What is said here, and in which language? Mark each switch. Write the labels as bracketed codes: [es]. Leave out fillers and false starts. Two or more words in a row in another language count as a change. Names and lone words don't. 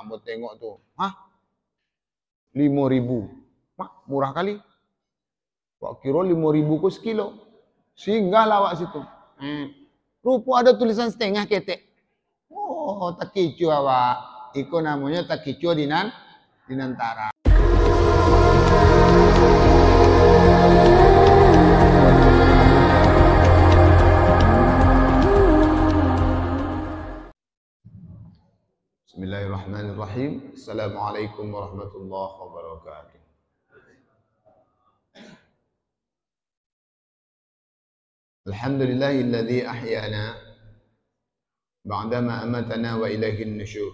[min] Ambo tengok tuh, 5.000. Murah kali. Wak kira 5.000 ku sekilo. Singgahlah wak situ. Rupa ada tulisan setengah ketek. Oh, tak kicu awak. Iko namanya tak kicu di Nantara. [ar] بسم الله الرحمن الرحيم. السلام عليكم ورحمة الله وبركاته. الحمد لله الذي أحيانا بعد ما أماتنا وإليه النشور.